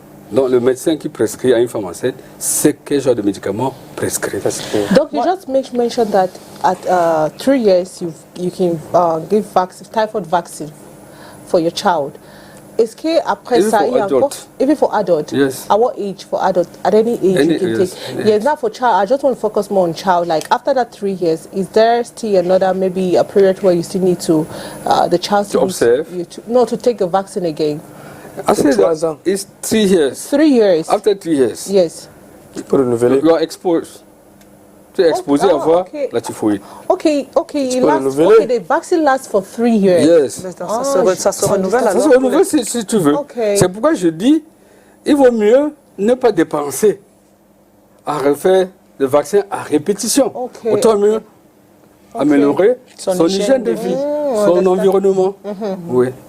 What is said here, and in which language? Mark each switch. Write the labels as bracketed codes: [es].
[fr] Donc le médecin qui prescrit à une femme enceinte, c'est quel genre de médicament prescrit. [en] Doc, you just mentioned that at 3 years you can give typhoid vaccine for your child. [fr] Est-ce qu'après ça, il y a encore, [en] even for adult, yes. At what age for adult, at any age you can take? Yes, now for child, I just want to focus more on child. Like after that 3 years, is there still another, maybe a period where you still need to, the child to observe? To take the vaccine again? I say that it's 3 years. 3 years. After 3 years. Yes. You are exposed. [fr] Tu es exposé à avoir la typhoïde. [en] Okay, the vaccine lasts for 3 years. Yes. [fr] Ça se renouvelle alors. Ça se renouvelle si tu veux. [en] Okay. [fr] C'est pourquoi je dis, il vaut mieux ne pas dépenser à refaire le vaccin à répétition. Autant mieux améliorer son hygiène de vie, son environnement. Oui.